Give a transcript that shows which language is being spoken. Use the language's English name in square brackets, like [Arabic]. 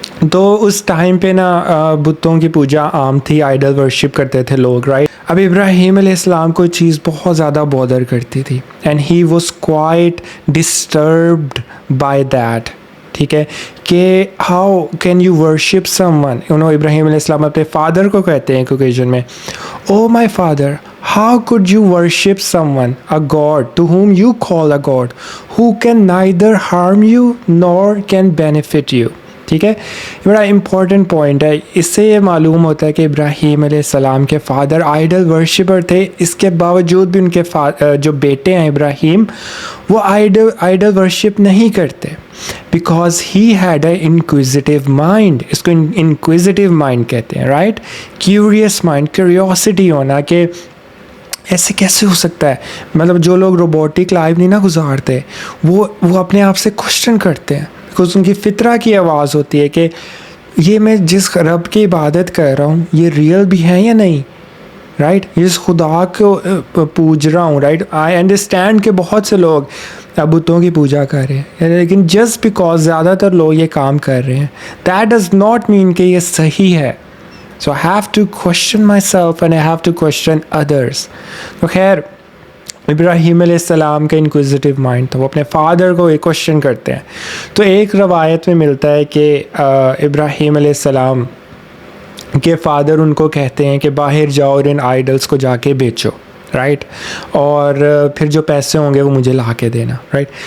[Urdu] تو اس ٹائم پہ نا بتوں کی پوجا عام تھی, آئیڈل ورشپ کرتے تھے لوگ رائٹ. اب ابراہیم علیہ السلام کو چیز بہت زیادہ بودر کرتی تھی, [English] and he was quite disturbed by that, [Urdu] ٹھیک ہے, کہ [English] How can you worship someone. [Urdu] ابراہیم علیہ السلام اپنے فادر کو کہتے ہیں ایک اوکیزن میں, [English] Oh my father, how could you worship someone, a god to whom you call a god, who can neither harm you nor can benefit you. [Urdu] ٹھیک ہے, بڑا امپورٹنٹ پوائنٹ ہے. اس سے یہ معلوم ہوتا ہے کہ ابراہیم علیہ السلام کے فادر آئیڈل ورشپر تھے. اس کے باوجود بھی ان کے جو بیٹے ہیں ابراہیم, وہ آئیڈل ورشپ نہیں کرتے, [English] Because he had a inquisitive mind. [Urdu] اس کو انکویزیٹیو مائنڈ کہتے ہیں رائٹ. کیوریس مائنڈ, کیوریوسٹی ہونا کہ ایسے کیسے ہو سکتا ہے. مطلب جو لوگ روبوٹک لائف نہیں نا گزارتے, وہ اپنے آپ سے کوشچن کرتے ہیں, بیکاز ان کی فطرہ کی آواز ہوتی ہے کہ یہ میں جس رب کی عبادت کر رہا ہوں یہ ریئل بھی ہے یا نہیں رائٹ. جس خدا کو پوج رہا ہوں رائٹ. [English] I understand [Urdu] کہ بہت سے لوگ بتوں کی پوجا کر رہے ہیں, لیکن جسٹ بیکاز زیادہ تر لوگ یہ کام کر رہے ہیں, [English] that does not mean [Urdu] کہ یہ صحیح ہے. [English] So I have to question myself and I have to question others. [Urdu] تو خیر ابراہیم علیہ السلام کا انکویزیٹیو مائنڈ تھا, وہ اپنے فادر کو ایک کوشچن کرتے ہیں. تو ایک روایت میں ملتا ہے کہ ابراہیم علیہ السلام کہ فادر ان کو کہتے ہیں کہ باہر جاؤ اور ان آئیڈلس کو جا کے بیچو، رائٹ، اور پھر جو پیسے ہوں گے وہ مجھے لا کے دینا، رائٹ.